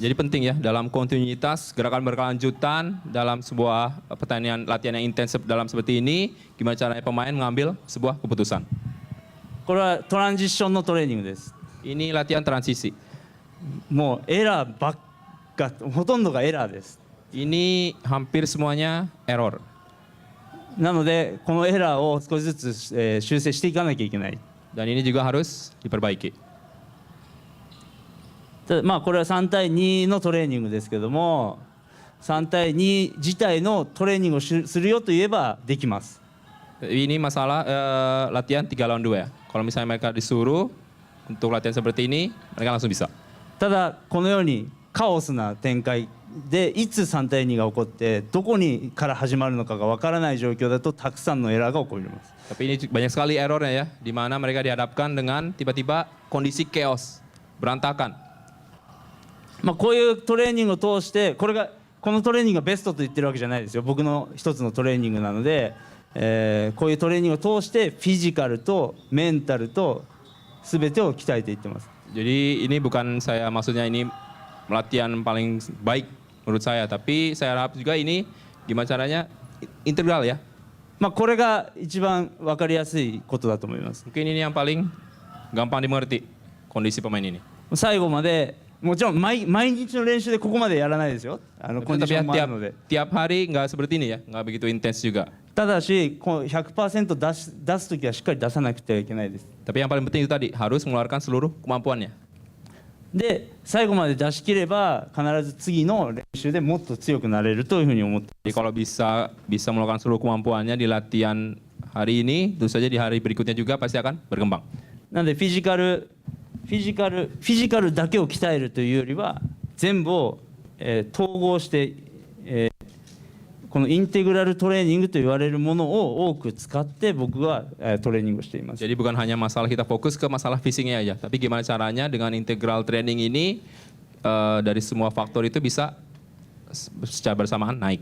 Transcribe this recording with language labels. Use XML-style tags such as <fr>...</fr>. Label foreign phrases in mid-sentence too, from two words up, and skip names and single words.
<id>Jadi penting ya dalam kontinuitas gerakan berkelanjutan dalam sebuah pertandingan latihan yang intensif dalam seperti ini, gimana caranya pemain mengambil sebuah keputusan.</id> <ja>これはトランジッションのトレーニングです。</ja> <id>Ini latihan transisi.</id> <ja>もうエラーばっか、ほとんどがエラーです。</ja> <id>Ini hampir semuanya error.</id> <ja>なのでこのエラーを少しずつ、修正していかなきゃいけない。</ja> <id>Dan ini juga harus diperbaiki.</id> <ja>これは3対2のトレーニングですけども、3対2自体のトレーニングをするよと言えばできます。</ja> <id>Ini masalah latihan 3 lawan 2 ya. Kalau misalnya mereka disuruh untuk latihan seperti ini, mereka langsung bisa.</id> <ja>ただこのようにカオスな展開でいつ3対2が起こってどこにから始まるのかがわからない状況だとたくさんのエラーが起こります。</ja> <id>Tapi ini banyak sekali errornya ya, di mana mereka dihadapkan dengan tiba-tiba kondisi chaos, berantakan.</id> <ja>こういうトレーニングを通してこのトレーニングがベストと言ってるわけじゃないですよ。僕の一つのトレーニングなので、こういうトレーニングを通してフィジカルとメンタルと全てを鍛えていってます。</ja> <id>Jadi ini bukan saya maksudnya ini latihan paling baik menurut saya, tapi saya harap juga ini gimana caranya integral ya.</id> <ja>これが一番分かりやすいことだと思います。</ja> <id>Mungkin ini yang paling gampang dimengerti kondisi pemain ini.</id> <ja>最後までもちろん毎日の練習でここまでやらないですよ。コンディションもあるので。</ja> <id>Tiap hari nggak seperti ini ya, nggak begitu intens juga.</id> <ja>ただし100% 出すときはしっかり出さなくてはいけないです。</ja> <id>Tapi yang paling penting itu tadi harus mengeluarkan seluruh kemampuannya.</id> <ja>で最後まで出し切れば必ず次の練習でもっと強くなれるというふうに思って。</ja> <id>Jadi kalau bisa melakukan seluruh kemampuannya di latihan hari ini, tentu saja di hari berikutnya juga pasti akan berkembang.</id> <ja>なのでフィジカルだけを鍛えるというよりは全部を、統合して、ここのインテグラルトレーニングと言われるものを多く使って僕はトレーニングをしています。</ja> <id>Jadi bukan hanya masalah kita fokus ke masalah fisiknya aja, tapi gimana caranya dengan</id> <en>integral training</en> <id>ini dari semua faktor itu bisa secara bersamaan naik.</id>